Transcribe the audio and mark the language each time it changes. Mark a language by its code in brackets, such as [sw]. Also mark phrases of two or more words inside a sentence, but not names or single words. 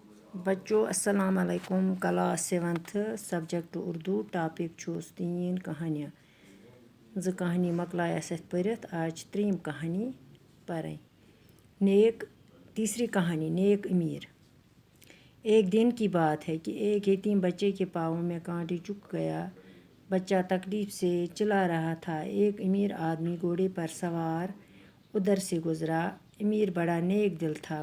[ur] بچوں السلام علیکم. [en] class 7th subject [ur] اردو. [ks] ٹاپک چھُس 3 کہانیاں. 2 کہانی مۄکلایہِ اَسہِ اَتھ پٔرِتھ. آز چھِ 3یم کہانی پَرٕنۍ. [ur] تیسری کہانی نیک امیر. ایک دن کی بات ہے کہ ایک یتیم بچے کے پاؤں میں کانٹے چبھ گیا. بچہ تکلیف سے چلا رہا تھا. ایک امیر آدمی گھوڑے پر سوار ادھر سے گزرا. امیر بڑا نیک دل تھا.